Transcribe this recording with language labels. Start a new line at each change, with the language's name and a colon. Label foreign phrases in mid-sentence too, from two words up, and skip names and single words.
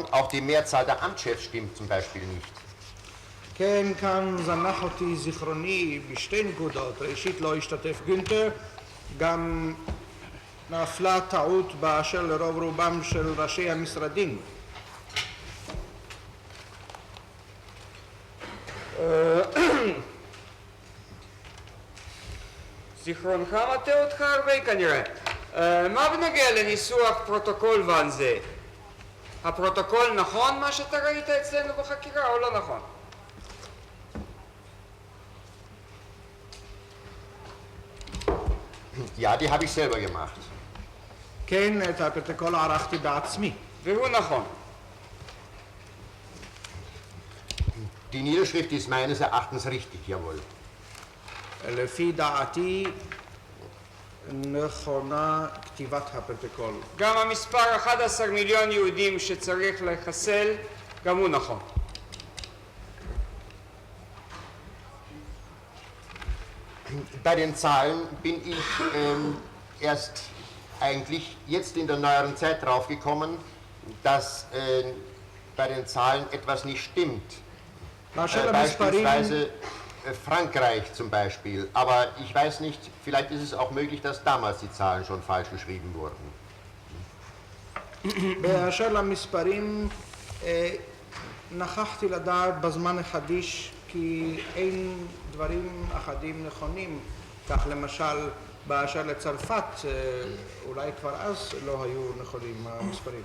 German: Auch die Mehrzahl der Amtschefs stimmt zum Beispiel nicht.
Hebrew: כן, כאן זנח אותי זיכרוני בשתי נקודות. ראשית, לא השתתף גינטר, גם נפלה טעות באשר לרוב רובם של ראשי המשרדים. זיכרונך מטעה אותך הרבה כנראה. מה בנוגע לניסוח פרוטוקול ואנזה? הפרוטוקול נכון מה שאתה ראית אצלנו בחקירה או לא נכון?
German: Ja, die habe ich selber gemacht.
Hebrew: כן, את הפרוטוקול ערכתי בעצמי. והוא נכון.
German: Die Niederschrift ist meines Erachtens richtig, jawohl.
Hebrew: לפי דעתי נכונה כתיבת הפרוטוקול. גם המספר 11 מיליון יהודים שצריך לחסל, גם הוא נכון.
German: Bei den Zahlen bin ich erst eigentlich jetzt in der neueren Zeit draufgekommen, dass bei den Zahlen etwas nicht stimmt. Beispielsweise Frankreich zum Beispiel. Aber ich weiß nicht, vielleicht ist es auch möglich, dass damals die Zahlen schon falsch geschrieben wurden.
Hebrew: באשר למספרים, נכחתי לדעת בזמן החדיש כי אין דברים אחדים נכונים, כך למשל באשר לצרפת, אולי כבר אז לא היו נכונים המספרים.